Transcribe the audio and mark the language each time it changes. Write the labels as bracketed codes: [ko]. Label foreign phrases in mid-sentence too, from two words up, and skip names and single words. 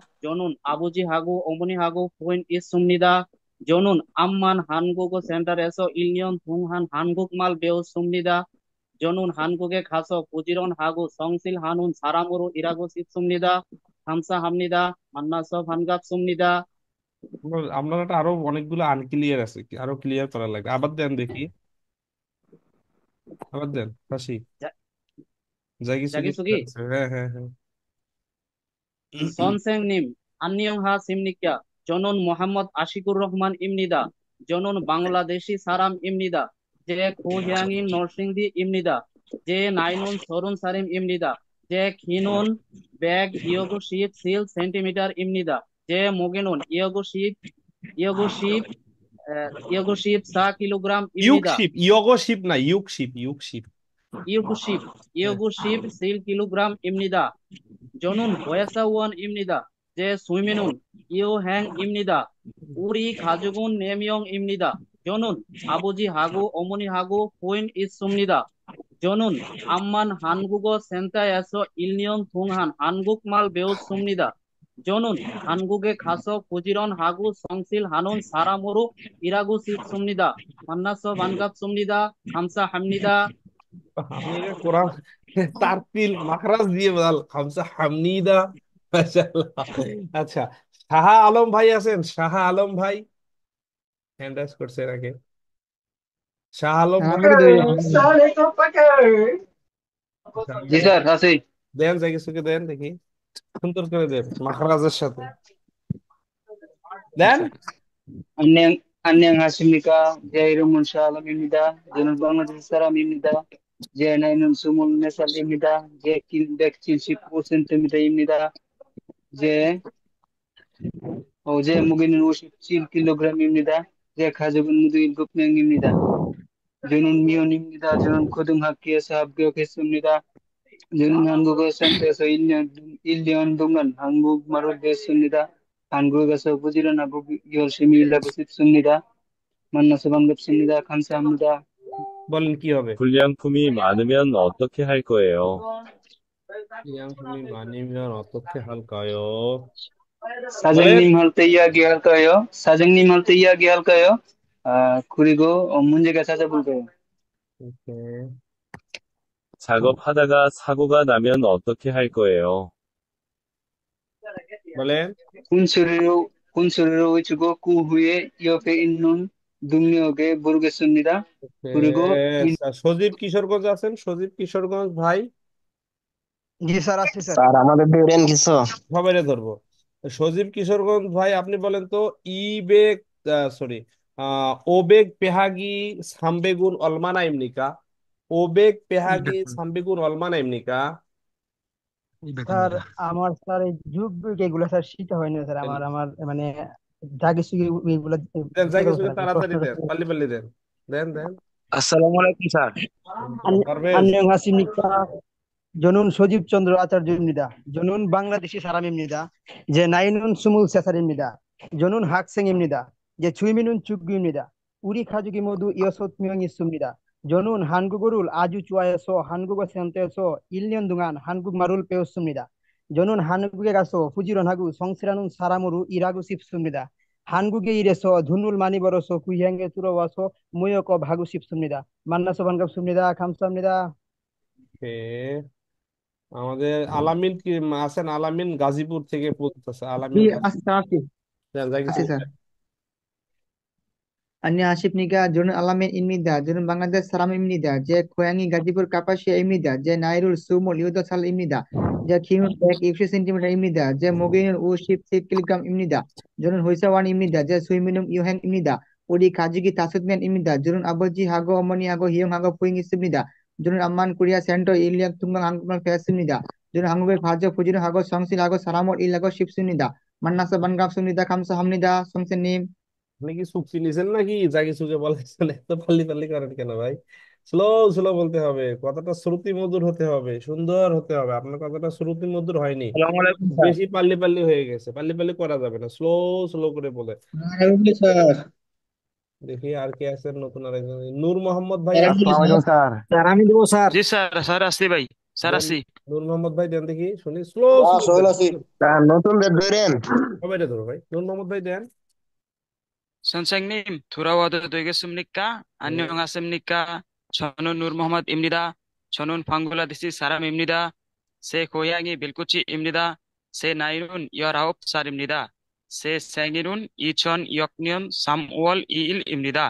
[ko] 저는 아버지하고 어머니하고 부인 있습니다. 저는 암만 한국어 센터에서 1년 동안 한국말 배웠습니다. 저는 한국에 가서 부지런하고 성실하는 사람으로 일하고 싶습니다. 감사합니다. 만나서 반갑습니다. [bn] আপনার একটা আরো অনেকগুলো আনক্লিয়ার আছে, আরো ক্লিয়ার করা লাগবে। আবার দেন দেখি, আবার দেন হাসি, [ko] 자, [bn] যা কিছু কিছু [ko] 자기소개. [bn] আছে। হ্যাঁ হ্যাঁ হ্যাঁ। [ko] 선생님, 안녕하십니까? 저는 모함መদ 아시কুর রহ만입니다. 저는 방글라데시 사람입니다. 제 고향인 너싱디입니다. 제 나이는 30살입니다. 제 키는 127cm입니다. 제 무게는 214kg입니다. [bn] ইয়গশিপ না, [ko] 육십, 육십. 27kg입니다. 저는 회사원입니다. 제 취미는 여행입니다. 우리 가족은 4명입니다. 저는 아버지하고 어머니하고 부인 있습니다. 저는 암만 한국어 센터에서 1년 동안 한국말 배웠습니다. 저는 한국에 가서 부지런하고 성실하는 사람으로 일하고 싶습니다. 만나서 반갑습니다. 감사합니다. [bn] আপনি এটা কোরআন তারতিল মাখরাজ দিয়ে বল [ko] 감사합니다 [bn] মাশাআল্লাহ। আচ্ছা, শাহ আলম ভাই আছেন? শাহ আলম ভাই [en] hand raise [bn] করছে নাকি? শাহ আলম ভাই, আমি তো ধরি আমি। শাহ আলম জি ভাই, স্যার আছি। দেন যাই কিছুকে দেন দেখি, সুন্দর করে দেন মাখরাজের সাথে দেন। আচ্ছা, [ko] 안녕 안녕하십니까? 제 이름은 샤lam입니다. 저는 방글라데시 사람입니다. 제 나이는 24살입니다. 제 키 175cm입니다. 제 제 무게는 57kg입니다. 제 가족은 모두 7명입니다. 저는 미혼입니다. 저는 고등학교에서 합격했습니다. 저는 한국어 센터에서 1년 동안 한국말을 배웠습니다. 한국에서 부지런하고 열심히 일하고 싶습니다. 만나서 반갑습니다. 감사합니다. [bn] বলেন কি হবে? [ko] 불량품이 많으면 어떻게 할 거예요? 불량품이 많으면 어떻게 할까요? [bn] বলেন। [ko] 사장님한테 이야기할까요? 사장님한테 이야기할까요? 그리고 문제가 찾아볼 거예요. 오케이. 작업하다가 사고가 나면 어떻게 할 거예요? [bn] বলেন। [ko] 군소리로 외치고 그 후에 옆에 있는 동료에게 물겠습니다. 그리고 [bn] ওকে, সজীব কিশোরগঞ্জ আছেন? সজীব কিশোরগঞ্জ ভাই, জি স্যার আছি স্যার। স্যার আমাদের ধরেন কিছু। সবাইরে ধরবো। সজীব কিশোরগঞ্জ ভাই, আপনি বলেন তো ইবেগ, সরি, [ko] 오백 빼기 삼백은 얼마입니까, 오백 빼기 삼백은 얼마입니까. [bn] স্যার আমার স্যার এই যুগ যুগ এগুলো স্যার শিখা হয়নি স্যার। আমার আমার মানে যা কিছু এগুলো দেন যাই বুঝতে পারবো কিছুকে স্যার। আপনি তাড়াতাড়ি প্রশ্ন দেন, করতে [ko] 빨리 빨리 [bn] দেন, দেন দেন। [ar] السلام عليكم স্যার। [bn] পারভেজ, [ko] 안녕하십니까? 저는 소집전으로 아차르입니다. 저는 방글라데시 사람입니다. 제 나이는 23살입니다. 저는 학생입니다. 제 취미는 축구입니다. 우리 가족이 모두 6명 있습니다. 저는 한국어를 아주 좋아해서 한국어 센터에서 1년 동안 한국말을 배웠습니다. 저는 한국에 가서 부지런하고 성실한 사람으로 일하고 싶습니다. 한국에 일해서 돈을 많이 벌어서 그 향에 들어와서 무역업 하고 싶습니다. 만나서 반갑습니다. 감사합니다. [bn] ওকে। আমাদের আলামিন কি আছেন? আলামিন গাজীপুর থেকে বলতেছে, জি আলামিন আছি গাজীপুর। স্যার আছি। দেন যাই আছি কিছুকে স্যার। দেন। [ko] 안녕하십니까? 저는 알라멘입니다. 저는 방글라데시 사람입니다. 제 고향이 가지불 카파시아입니다. 제 나이는 28살입니다. 제 키는 160cm입니다. 제 무게는 57kg입니다. 저는 회사원입니다. 제 취미는 여행입니다. 우리 가족이 5명입니다. 저는 아버지하고 어머니하고 형하고 부인이 있습니다. 저는 암만 코리아 센터 1년 동안 한국말 배웠습니다. 저는 한국에 가서 부지런하고 성실하고 사람을 일하고 싶습니다. 만나서 반갑습니다. 감사합니다. 성세님. [bn] আপনি কি চুক্তি নিছেন নাকি? যা কিছুকে বলেছেন, এত [ko] 빨리 빨리 [bn] করেন কেন ভাই? [en] slow slow [bn] বলতে হবে, কথাটা শ্রুতি মধুর হতে হবে, সুন্দর হতে হবে। আপনার কথাটা শ্রুতি মধুর হয়নি, [ar] السلام عليكم স্যার। [bn] বেশি [ko] 빨리 빨리 [bn] হয়ে গেছে। [ko] 빨리 빨리 [bn] করা যাবে না, [en] slow slow [bn] করে বলে। স্যার দেখি আর কে আছেন নতুন আরেকজন, নূর মোহাম্মদ ভাই স্যার আমি আছেন? [ar] السلام عليكم স্যার। [bn] স্যার আমি দেবো স্যার। জি স্যার, স্যার আসছি ভাই, স্যার দেন, আসছি। নূর মোহাম্মদ ভাই দেন দেখি শুনি, [en] slow slow [bn] সোহেল দেন, আছি। স্যার নতুনদের ধরেন। সবাই ধরো ভাই, নূর মোহাম্মদ ভাই দেন। [ko] 선생님, 돌아와도 되겠습니까? [bn] হুম, [ko] 안녕하십니까? 저는 누르 모하mmed입니다. 저는 방글라데시 사람입니다. 제 고향이 밀코치입니다. 제 나이는 19살입니다. 제 생일은 2002년 3월 2일입니다.